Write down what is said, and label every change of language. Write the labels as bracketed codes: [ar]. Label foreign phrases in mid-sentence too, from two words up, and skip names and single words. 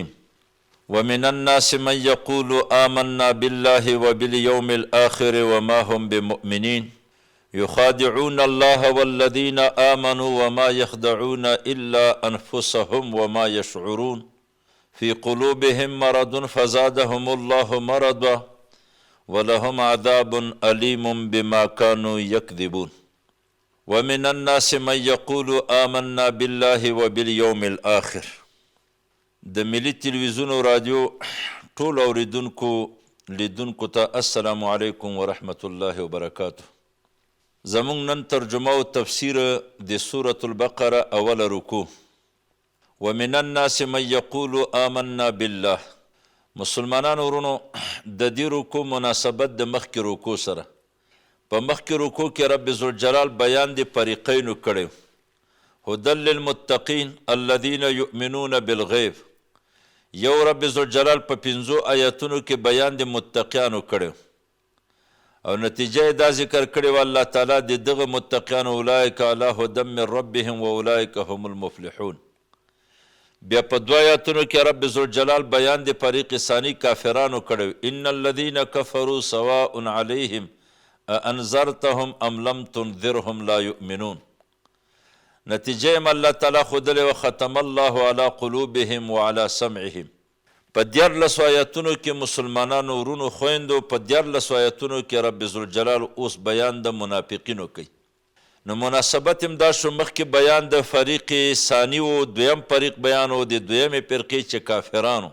[ar] ومن الناس من يقول آمنا بالله وباليوم الآخر وما هم بمؤمنين يخادعون الله والذين آمنوا وما يخدعون إلا أنفسهم وما يشعرون في قلوبهم مرض فزادهم الله مرضا ولهم عذاب أليم بما كانوا يكذبون. ومن الناس من يقول آمنا بالله وباليوم الآخر. [ps] د ملي تلویزیون او رادیو ټول اوریدونکو لیدونکو ته [ar] السلام علیکم ورحمت الله وبرکاته. [ps] زمونږ نن ترجمه او تفسیر د سورة البقره اوله رکوع. [ar] ومن الناس من يقول آمنا بالله. [ps] مسلمانانو ورونو، د دې رکوع مناسبت د مخکې رکوع سره. په مخکې رکوع کې رب ذوالجلال بیان د فریقینو کړی، [ar] هدى للمتقین الذین یؤمنون بالغیب. [ps] یو رب ذوالجلال په 5 آیاتونو کې بیان د متقیانو کړی او نتیجه یې دا ذکر کړی و الله تعالی د دغه متقیانو [ar] اولئک علی هدى من ربهم واولئک هم المفلحون. [ps] بیا په 2 آیاتونو کې رب ذوالجلال بیان د فریق ثانی کافرانو کړی، [ar] ان الذین کفروا سواء علیهم انذرتهم ام لم تنذرهم لا یؤمنون. [ps] نتیجه یم الله تعالی خودلی و [ar] ختم الله علی قلوبهم وعلى سمعهم. [ps] په 14 آیاتونو کې مسلمانانو ورونو خویندو، په 14 آیاتونو کې رب ذوالجلال اوس بیان د منافقینو کوي. نو مناسبت هم دا شو، مخکې بیان د فریق ثانی و، دویم فریق بیان و د دویمې فرقې چې کافرانو.